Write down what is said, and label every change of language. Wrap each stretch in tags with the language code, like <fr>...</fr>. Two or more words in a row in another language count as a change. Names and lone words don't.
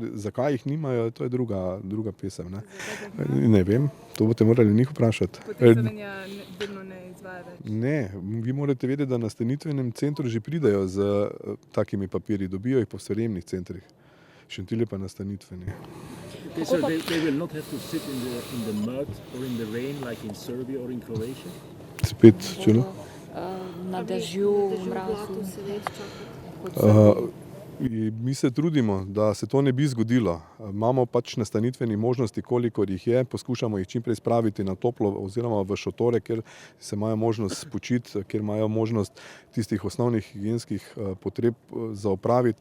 <sl>Zakaj jih nimajo, to je druga pesem. Ne vem, to boste morali njih vprašati. Potem Slovenija delno ne izvaja več. Ne, vi morate vedeti, da na nastanitvenem centru že pridejo z takimi papirji, dobijo jih po sprejemnih centrih. Šentilj je pa nastanitveni.</sl> <en>Okay, so they will not have to sit in the mud or in the rain like in Serbia or in Croatia?</en> <sl>Spet, čelo? Na dežju, v mrazu. Mi se trudimo, da se to ne bi zgodilo. Imamo pač nastanitveni možnosti, kolikor jih je, poskušamo jih čim prej spraviti na toplo oziroma v šotore, kjer se imajo možnost spočiti, kjer imajo možnost tistih osnovnih higienskih potreb za opraviti.</sl>